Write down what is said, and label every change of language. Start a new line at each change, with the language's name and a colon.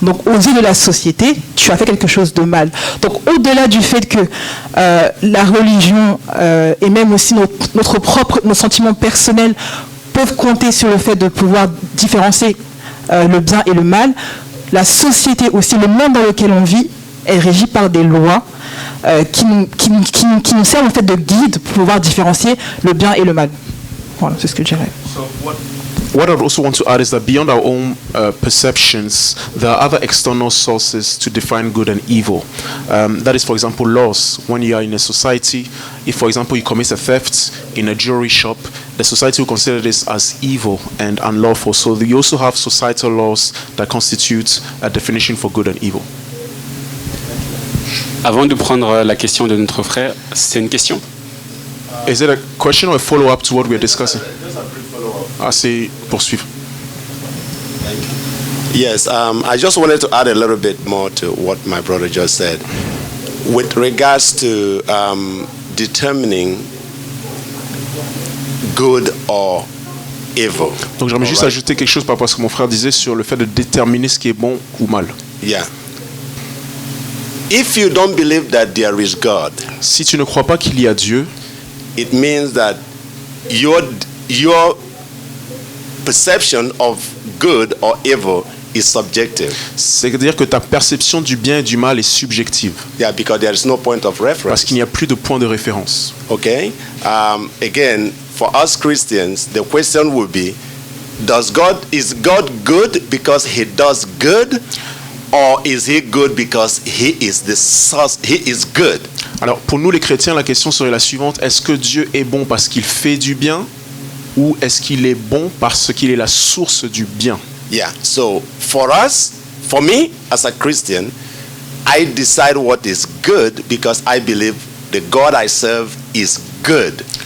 French: Donc, aux yeux de la société, tu as fait quelque chose de mal. Donc, au-delà du fait que la religion et même aussi nos sentiments personnels peuvent compter sur le fait de pouvoir différencier le bien et le mal, la société aussi, le monde dans lequel on vit, est régi par des lois qui nous servent en fait de guide pour pouvoir différencier le bien et le mal. Voilà, c'est ce que je dirais.
English: What I also want to add is that beyond our own perceptions, there are other external sources to define good and evil. That is, for example, laws. When you are in a society, if, for example, you commit a theft in a jewelry shop, the society will consider this as evil and unlawful. So you also have societal laws that constitute a definition for good and evil.
French: Avant de prendre la question de notre frère, c'est une question?
English: Is it a question or a follow-up to what we are discussing?
French: C'est poursuivre.
English: Yes, I just wanted to add a little bit more to what my brother just said. With regards to determining good or evil.
French: Donc j'aimerais juste ajouter quelque chose par rapport à ce que mon frère disait sur le fait de déterminer ce qui est bon ou mal.
English: Yeah. If you don't believe that there is God,
French: si tu ne crois pas qu'il y a Dieu,
English: it means that your perception of good or evil is subjective.
French: C'est-à-dire que ta perception du bien et du mal est subjective.
English: Yeah, because there is no point of reference.
French: Parce qu'il n'y a plus de point de référence.
English: Okay. Again, for us Christians, the question would be: is God good because He does good, or is He good because He is the source? He is good.
French: Alors, pour nous les chrétiens, la question serait la suivante: est-ce que Dieu est bon parce qu'il fait du bien, ou est-ce qu'il est bon parce qu'il est la source du bien?
English: Yeah. So for me as a Christian, I decide what is good because I believe the God I serve is good.